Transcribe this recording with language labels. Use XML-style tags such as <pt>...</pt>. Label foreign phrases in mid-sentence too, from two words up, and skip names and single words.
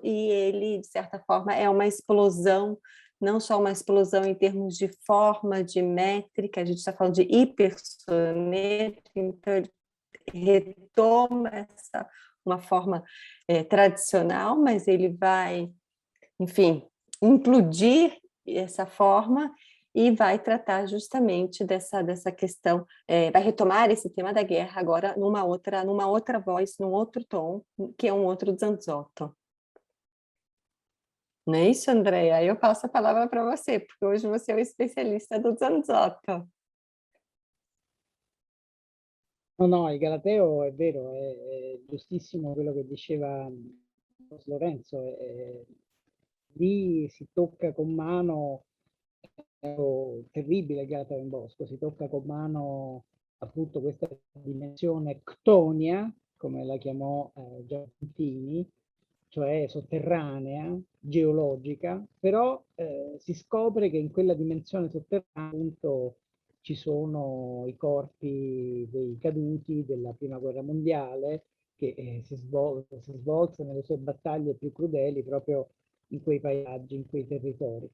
<pt>e ele, de certa forma, é uma explosão, não só uma explosão em termos de forma, de métrica, a gente está falando de hipersoneto, então ele retoma uma forma tradicional, mas ele vai, enfim, implodir essa forma e vai tratar justamente dessa questão, vai retomar esse tema da guerra agora numa outra voz, num outro tom, que é um outro Zanzotto. Não é isso, Andrea? Eu passo a palavra para você, porque hoje você é o especialista do Zanzotto.</pt> <it>No, il Galateo è vero, è giustissimo quello che diceva Lorenzo, lì si tocca con mano, è terribile il Galateo in Bosco, si tocca con mano appunto questa dimensione ctonia, come la chiamò Giacintini, cioè sotterranea, geologica, però si scopre che in quella dimensione sotterranea appunto ci sono i corpi dei caduti della Prima Guerra Mondiale, che si svolsero nelle sue battaglie più crudeli proprio in quei paesaggi, in quei territori.</it>